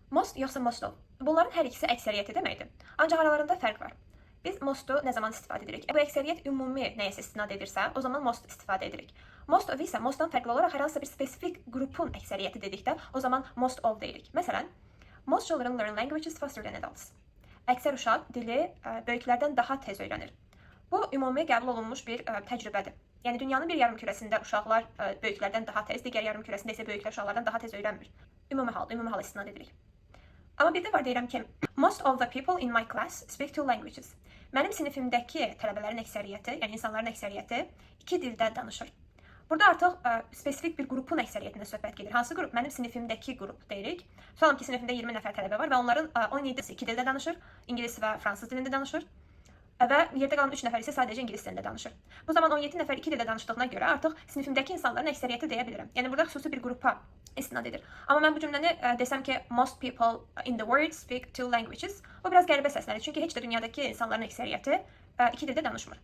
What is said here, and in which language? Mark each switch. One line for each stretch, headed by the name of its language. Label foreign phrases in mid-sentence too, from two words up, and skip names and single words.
English: Most yoxsa most of?
Azerbaijani: Bunların hər ikisi əksəriyyəti deməkdir. Ancaq aralarında fərq var. Biz mostu nə zaman istifadə edirik? Bu əksəriyyət ümumi nəyəsə istinad edirsə, o zaman most istifadə edirik.
English: Most of
Azerbaijani: isə mostdan fərqli olaraq hər hansısa bir spesifik qrupun əksəriyyəti dedikdə, o zaman
English: most of
Azerbaijani: deyirik. Məsələn,
English: most children learn languages faster than adults.
Azerbaijani: Əksər uşaq dili böyüklərdən daha tez öyrənir. Bu ümumi qəbul olunmuş bir təcrübədir. Yəni dünyanın bir yarımkürəsində uşaqlar böyüklərdən daha tez, digər yarımkürəsində isə böyüklər uşaqlardan daha tez öyrənmir. Ümumi hal istinad edirik. Amma bir də var deyirəm ki,
English: most of the people in my class speak two languages.
Azerbaijani: Mənim sinifimdəki tələbələrin əksəriyyəti, yəni insanların əksəriyyəti 2 dildə danışır. Burada artıq spesifik bir qrupun əksəriyyətindən söhbət gedir. Hansı qrup? Mənim sinifimdəki qrup deyirik. Tutalım ki, sinifimdə 20 nəfər tələbə var və onların 17-si 2 dildə danışır, ingilis və fransız dilində danışır. Və yerdə qalan 3 nəfər isə sadəcə ingilis dilində danışır. Bu zaman 17 nəfər 2 dildə danışdığına görə artıq sinifimdəki insanların əksəriyyəti deyə bilirəm. Yəni burada xüsusi bir qrupa istinad edir. Amma mən bu cümləni desəm ki,
English: most people in the world speak two languages,
Azerbaijani: bu biraz qəribə səslənir. Çünki heç də dünyadakı insanların əksəriyyəti 2 dildə danışmır.